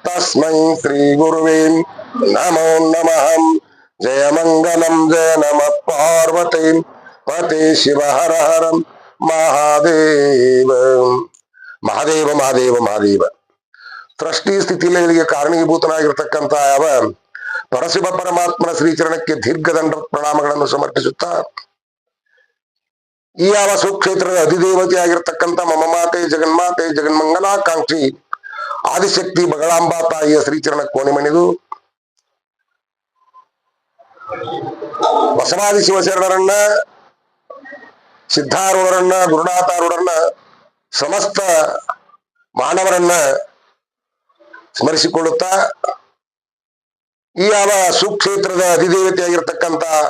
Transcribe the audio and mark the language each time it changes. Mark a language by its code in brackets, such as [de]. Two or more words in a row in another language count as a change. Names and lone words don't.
[sa] तस्मै श्री गुरुवे नमो नमः। जय मंगलम जय नमः पार्वती पते शिव हर हर महादेव। ಮಹಾದೇವ ಮಹಾದೇವ ಮಹಾದೇವ. [kn] ಸೃಷ್ಟಿ ಸ್ಥಿತಿಲಯಗಳಿಗೆ ಕಾರಣೀಭೂತನಾಗಿರ್ತಕ್ಕಂಥ ಯಾವ ಪರಶಿವ ಪರಮಾತ್ಮನ ಶ್ರೀಚರಣಕ್ಕೆ ದೀರ್ಘದಂಡ ಪ್ರಣಾಮಗಳನ್ನು ಸಮರ್ಪಿಸುತ್ತಾ, ಈ ಯಾವ ಸುಕ್ಷೇತ್ರದ ಅಧಿದೇವತೆ ಆಗಿರ್ತಕ್ಕಂಥ [sa] ಮಮ ಮಾತೆ ಜಗನ್ಮಾತೆ ಜಗನ್ಮಂಗಲಾಕಾಂಕ್ಷಿ [kn] ಆದಿಶಕ್ತಿ ಬಗಳಾಂಬಾ ತಾಯಿಯ ಶ್ರೀಚರಣ ಕೋಣೆ ಮಣಿದು ಬಸವಾದಿ ಶಿವಶರಣರನ್ನ, ಸಿದ್ಧಾರೂಢರನ್ನ, ಗುರುನಾಥಾರೂಢರನ್ನ, ಸಮಸ್ತ ಮಾನವರನ್ನ ಸ್ಮರಿಸಿಕೊಳ್ಳುತ್ತಾ, ಈ ಯಾವ ಸುಕ್ಷೇತ್ರದ ಅಧಿದೇವತೆಯಾಗಿರ್ತಕ್ಕಂಥ